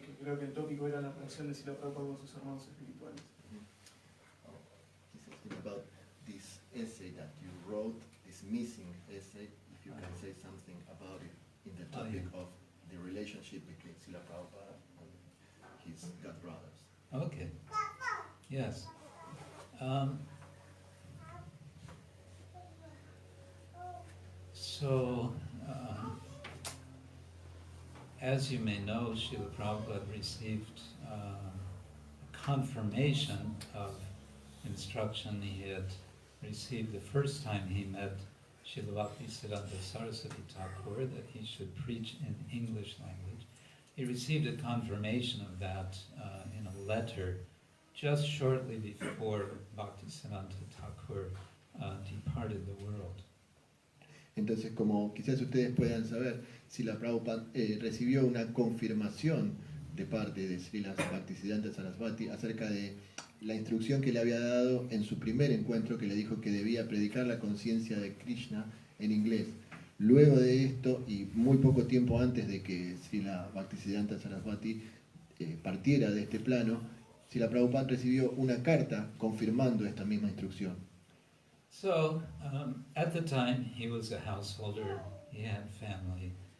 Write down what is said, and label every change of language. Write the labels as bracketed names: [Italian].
[Spanish] Que creo que el tópico era la relación de Srila Prabhupada con sus hermanos espirituales. [English] He's asking about this essay that you wrote, this missing essay, if you can say something about it in the topic of the relationship between Srila Prabhupada and his god brothers. Okay. Yes. So, as you may know, Srila Prabhupada received confirmation of instruction he had received the first time he met Srila Bhaktisiddhanta Saraswati Thakur, that he should preach in English language. He received a confirmation of that in a letter just shortly before Bhaktisiddhanta Thakur departed the world. [Spanish] Entonces, como quizás ustedes puedan saber, Srila Prabhupada recibió una confirmación de parte de Srila Bhaktisiddhanta Saraswati acerca de la instrucción que le había dado en su primer encuentro, que le dijo que debía predicar la conciencia de Krishna en inglés. Luego de esto, y muy poco tiempo antes de que Srila Bhaktisiddhanta Saraswati partiera de este plano, Srila Prabhupada recibió una carta confirmando esta misma instrucción. [English] So, at the time, he was a householder, he had family.